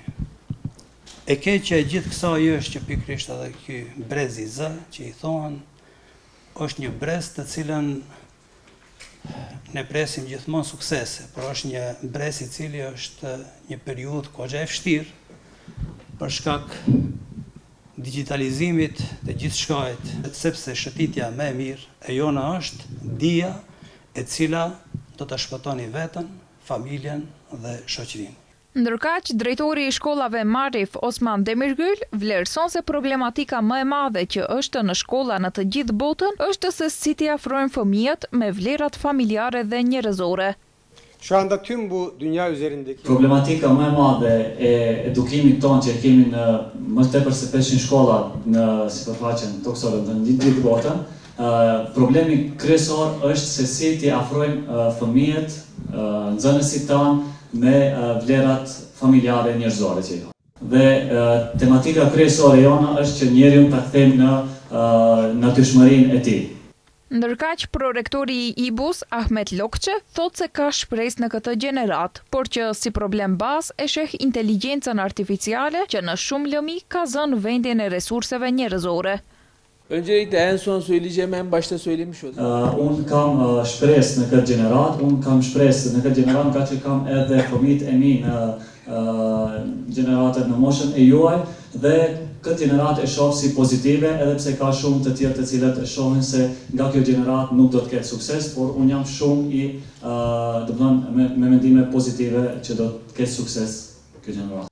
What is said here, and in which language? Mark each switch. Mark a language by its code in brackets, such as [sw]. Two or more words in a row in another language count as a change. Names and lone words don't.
[sq] E keqja e gjithë kësaj është që pikërisht edhe ky brez i Z, që i thonë, është një brez të cilën ne presim gjithmonë suksese, por është një brez i cili është një periudhë goxha e vështirë për shkak digitalizimit të gjithë shkajt, sepse shëtitja me mirë e jona është dija e cila do të shpëtoni vetën, familjen dhe shoqërinë. Ndërkaq, drejtori i shkollave Marif Osman Demirgül vlerëson se problematika më e madhe që është në shkolla në të gjithë botën është se si t'i afrojnë fëmijët me vlerat familjare dhe njerëzore. [tr] Şu anda tüm bu dünya üzerindeki [sq] problematika më e madhe e edukimit tonë që kemi në më tepër se 500 shkolla në sipërfaqen toksore në gjithë botën, problemi kryesor është se si t'i afrojmë fëmijët, nxënësit tanë me vlerat familjare njerëzore që janë. Dhe tematika kryesore jona është që njeriu ta kthejmë në natyrshmërinë e tij. Ndërkaq, prorektori i IBUS, Ahmet Lokçe, thotë se ka shpresë në këtë gjenerat, por që si problem bazë e sheh inteligjencën artificiale që në shumë lëmi ka zënë vendin e resurseve njerëzore. [tr] Öncelikle en son söyleyeceğim en başta söylemiş oldum. [sq] Unë kam shpresë në këtë gjenerat, nga që kam edhe fëmijët e mi në gjeneratët në moshën e juaj, dhe këtë gjenerat e shoh si pozitive, edhe pse ka shumë të tjerë të cilët e shohin se nga kjo gjenerat nuk do të ketë sukses, por unë jam shumë i me mendime pozitive që do të ketë sukses kjo gjenerat.